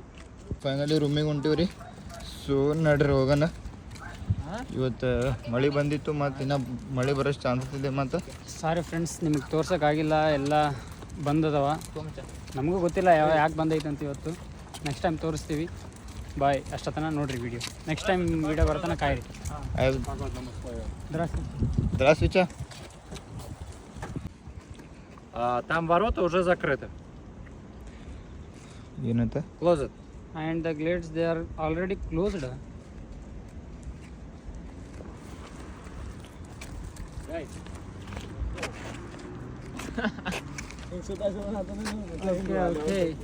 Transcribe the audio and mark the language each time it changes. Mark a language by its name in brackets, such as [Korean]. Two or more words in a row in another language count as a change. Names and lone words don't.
[Kannada] ಫೈನಲಿ ರೂಮಿಗೆ ಹೊಂಟಿವ್ರಿ ಸೊ ನಡ್ರಿ ಹೋಗೋಣ ಇವತ್ತು ಮಳೆ ಬಂದಿತ್ತು ಮತ್ತು ಇನ್ನೂ ಮಳೆ ಬರೋಷ್ಟು ಚಾನ್ಸಸ್ ಇದೆ ಮತ್ತು [English] sorry friends [Kannada] ನಿಮಗೆ ತೋರ್ಸೋಕ್ಕಾಗಿಲ್ಲ ಎಲ್ಲ ಬಂದದವ ನಮಗೂ ಗೊತ್ತಿಲ್ಲ ಯಾಕೆ ಬಂದೈತೆ ಅಂತ ಇವತ್ತು [English] next time [Kannada] ತೋರಿಸ್ತೀವಿ ಬಾಯ್ ಅಷ್ಟೊತ್ತನ ನೋಡ್ರಿ ವಿಡಿಯೋ [English] next time video [Kannada] ಬರ್ತನ ಕಾಯಿರಿ [Russian] Здравствуйте. Там ворота уже закрыты. [Kannada] ಏನಂತ [English] Closet. and the gates they are already closed okay